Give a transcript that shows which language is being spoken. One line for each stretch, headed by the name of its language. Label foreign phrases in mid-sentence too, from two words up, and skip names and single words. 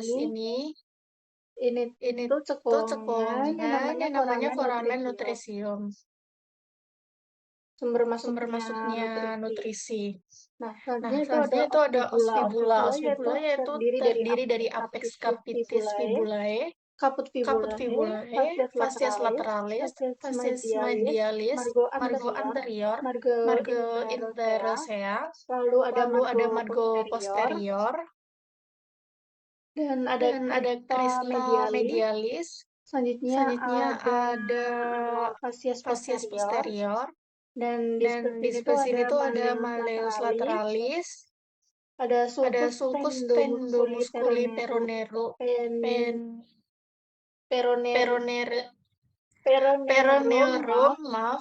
Indonesian: ini ini tuh tuh cekungan cekungan yang namanya foramen nutrisium. nutrisium. Sumber Sumber masuknya masuknya nutrisi. nutrisi. Nah, Nah, selanjutnya itu ada
Latin: os fibula. Os fibula
Indonesian: yaitu terdiri dari
Latin: apex capitis fibulae, caput caput fibulae, fibulae, fascias lateralis, fascias medialis, margo anterior, margo interosea,
Indonesian: lalu ada
Latin: margo posterior,
Indonesian: dan ada dan ada
Latin: crista medialis.
Indonesian: Selanjutnya ada fascias
Latin: fascias posterior.
Indonesian: Dan di sebelah sini tuh ada
Latin: malleus lateralis,
Indonesian: ada
Latin: sulcus tendomusculi peroneorum,
Indonesian: maaf.